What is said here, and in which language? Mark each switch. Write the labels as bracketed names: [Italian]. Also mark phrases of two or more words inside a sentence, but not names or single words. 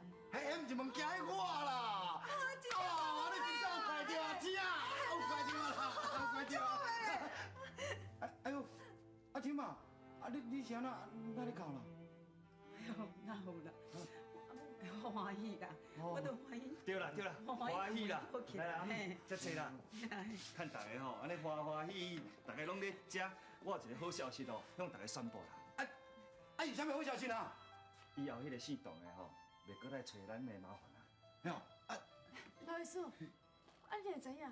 [Min Nan Chinese] 迄毋是物件的我啦。哦，你真正有看到啊，姐，有看到啦，有看到啊。哎呦，阿天啊，你是安那咧哭啦？哎呦，哪有啦？我欢喜啦，我都欢喜。对啦，欢喜啦，来啦，嘿遮坐啦。看大家吼，安尼欢喜，大家拢咧食，我有一个好消息哦，向大家宣布啦。有啥物好消息啊？以后迄个姓董的吼，袂搁来找咱的麻烦啦。老医师，你会知影？